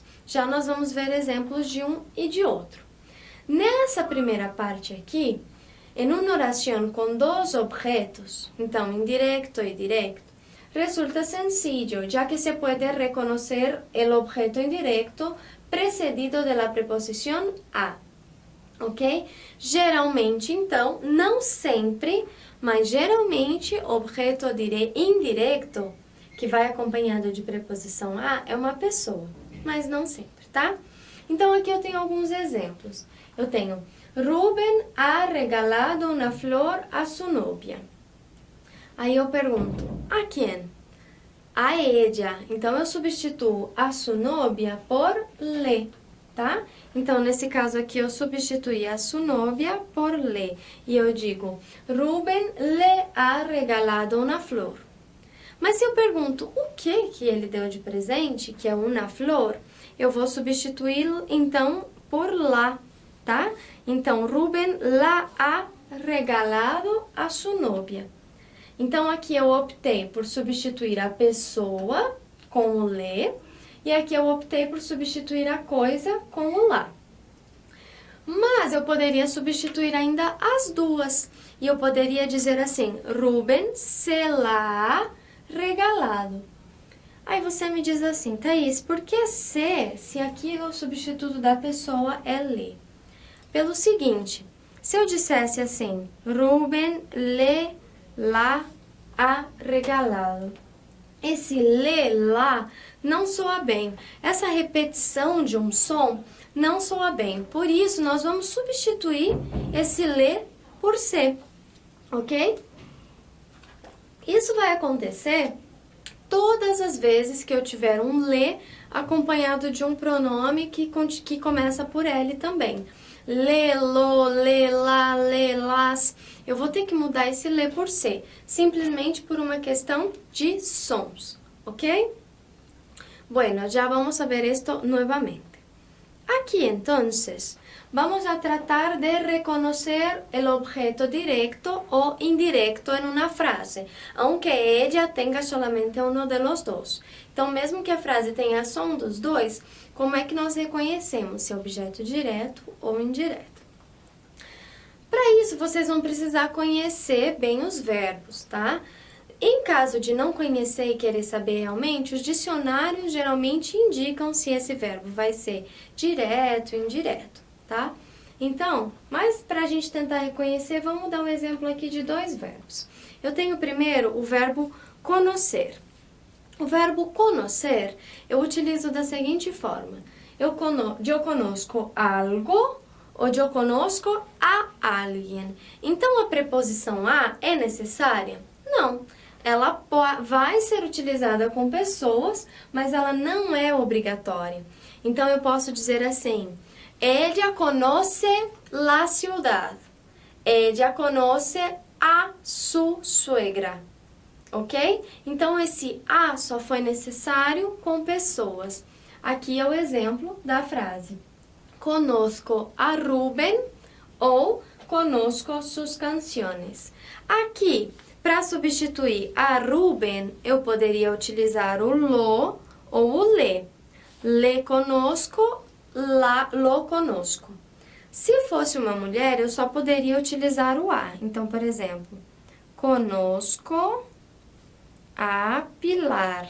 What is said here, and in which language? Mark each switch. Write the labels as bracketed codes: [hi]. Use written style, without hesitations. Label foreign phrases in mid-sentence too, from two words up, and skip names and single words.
[pt] Já nós vamos ver exemplos de um e de outro. Nessa primeira parte aqui, em uma oração com dois objetos, então indireto e direto, [es] resulta sencillo, [pt] já que se pode reconhecer o objeto indireto precedido da preposição a, ok? Geralmente, então, não sempre, mas geralmente, objeto indireto, que vai acompanhado de preposição a, é uma pessoa, mas não sempre, tá? Então, aqui eu tenho alguns exemplos. Eu tenho, [es] Rubén ha regalado uma flor a sua novia. [pt] Aí eu pergunto, a quem? A ella. Então, eu substituo a sua novia por le, tá? Então, nesse caso aqui, eu substituí a sua novia por le. E eu digo, [es] Rubén le ha regalado [pt] uma flor. Mas se eu pergunto o que ele deu de presente, que é uma flor, eu vou substituí-lo, então, por la, tá? Então, [es] Rubén la ha regalado a sua novia. [pt] Então, aqui eu optei por substituir a pessoa com o le, e aqui eu optei por substituir a coisa com o la. Mas eu poderia substituir ainda as duas, e eu poderia dizer assim, [es] Rubén se la ha regalado. [pt] Aí você me diz assim, Thaís, por que se aqui o substituto da pessoa é le? Pelo seguinte, se eu dissesse assim, [es] Rubén le la ha regalado. [pt] Esse le, la, não soa bem. Essa repetição de um som não soa bem. Por isso, nós vamos substituir esse le por se, ok? Isso vai acontecer todas as vezes que eu tiver um le acompanhado de um pronome que começa por L também. [es] Le, lo, le, la, le, las. [pt] Eu vou ter que mudar esse le por se, simplesmente por uma questão de sons, ok? [es] Bueno, já vamos a ver esto nuevamente. Aqui, entonces, vamos a tratar de reconocer el objeto directo o indirecto en una frase, aunque ella tenga solamente uno de los dos. [pt] Então, mesmo que a frase tenha som dos dois, como é que nós reconhecemos se é objeto direto ou indireto? Para isso, vocês vão precisar conhecer bem os verbos, tá? Em caso de não conhecer e querer saber realmente, os dicionários geralmente indicam se esse verbo vai ser direto ou indireto, tá? Então, mas para a gente tentar reconhecer, vamos dar um exemplo aqui de dois verbos. Eu tenho primeiro o verbo conocer. O verbo conocer eu utilizo da seguinte forma. Eu [es] conozco algo [pt] ou eu [es] conozco a alguém. [pt] Então, a preposição a é necessária? Não. Ela vai ser utilizada com pessoas, mas ela não é obrigatória. Então, eu posso dizer assim, [es] ella conoce la ciudad. Ella conoce a su suegra. Ok? [pt] Então, esse a só foi necessário com pessoas. Aqui é o exemplo da frase. [es] Conozco a Rubén ou conozco sus canciones. [pt] Aqui, para substituir a Rubén, eu poderia utilizar o lo ou o le. [es] Le conosco, lo conosco. [pt] Se fosse uma mulher, eu só poderia utilizar o a. Então, por exemplo, [es] conosco a Pilar.